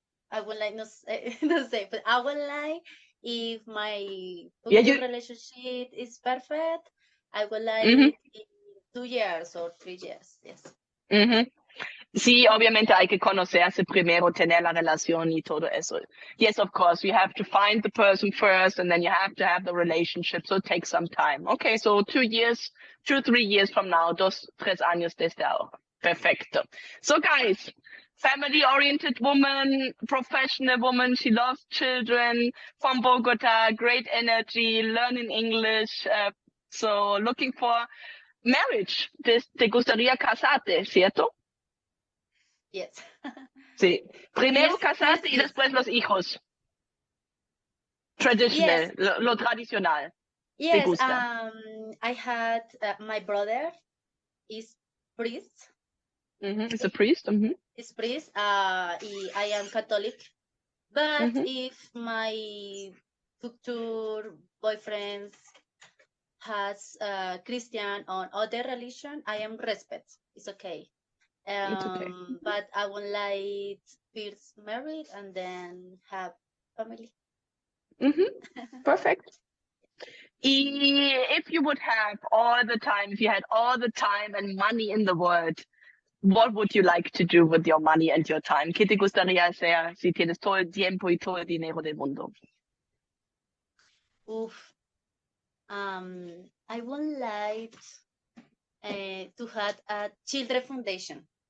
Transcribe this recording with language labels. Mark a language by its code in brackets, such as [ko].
[en] I would like [es] no sé, [en] but I would like if my relationship is perfect. I would like in 2 years or 3 years. Yes. [es] Sí, obviamente hay que conocerse primero, tener la relación y todo eso. [en] Yes, of course, you have to find the person first, and then you have to have the relationship. So it takes some time. Okay, so 2 years, 2-3 years from now, [es] 2-3 años desde ahora. Perfecto. [en] So guys, family-oriented woman, professional woman, she loves children, from Bogota, great energy, learning English. So looking for marriage. [es] ¿Te gustaría casarte, cierto? [en] Yes. [es] Sí. Primero casarte y después los hijos. [en] Traditional, [es] lo tradicional. [en] Yes, I had my brother is priest. He's a priest. Is priest. I am Catholic. But if my future boyfriend has Christian or other religion, I am respect. It's okay. It's okay. But I would like first married and then have family. Perfect. If you would have all the time, if you had all the time and money in the world, what would you like to do with your money and your time? [es] ¿Qué te gustaría hacer si tienes todo el tiempo y todo el dinero del mundo? Oof. [en] I would like to have a children foundation